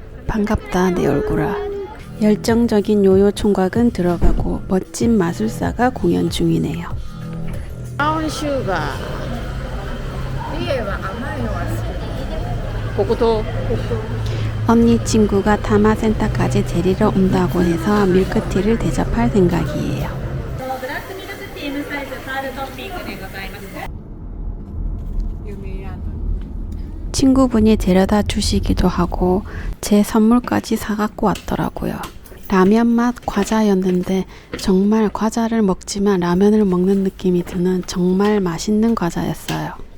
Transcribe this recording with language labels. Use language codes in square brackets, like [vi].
[ko] 반갑다 내 얼굴아. 열정적인 요요 총각은 들어가고 멋진 마술사가 공연 중이네요. 브라운 슈가. 언니 친구가 타마센터까지 데리러 온다고 해서 밀크티를 대접할 생각이에요. [ja] 블랙 밀크티 Mサイズパールトッピングでございます。 [ko] 친구분이 데려다 주시기도 하고 제 선물까지 사갖고 왔더라고요. 라면 맛 과자였는데 정말 과자를 먹지만 라면을 먹는 느낌이 드는 정말 맛있는 과자였어요.